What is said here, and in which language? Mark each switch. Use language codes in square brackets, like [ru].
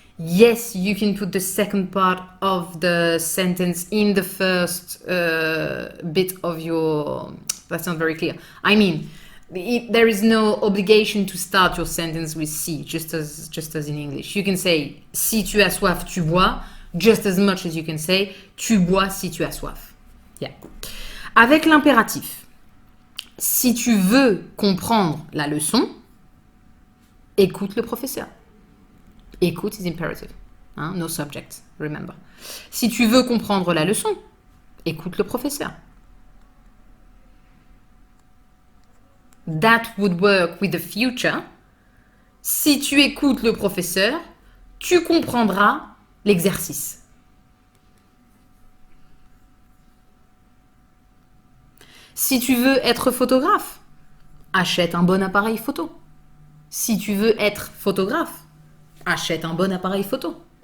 [en] Yes, you can put the second part of the sentence in the first bit of your... That's not very clear. I mean, there is no obligation to start your sentence with si, just as in English. You can say [fr] si tu as soif, tu bois, [en] just as much as you can say [fr] tu bois si tu as soif. [en] Yeah. [fr] Avec l'impératif, si tu veux comprendre la leçon, écoute le professeur. Écoute [en] is imperative. [fr] Hein? [en] No subject, remember. [fr] Si tu veux comprendre la leçon, écoute le professeur. [en] That would work with the future. [fr] Si tu écoutes le professeur, tu comprendras l'exercice. Si tu veux être photographe, achète un bon appareil photo. Si tu veux être photographe, achète un bon appareil photo.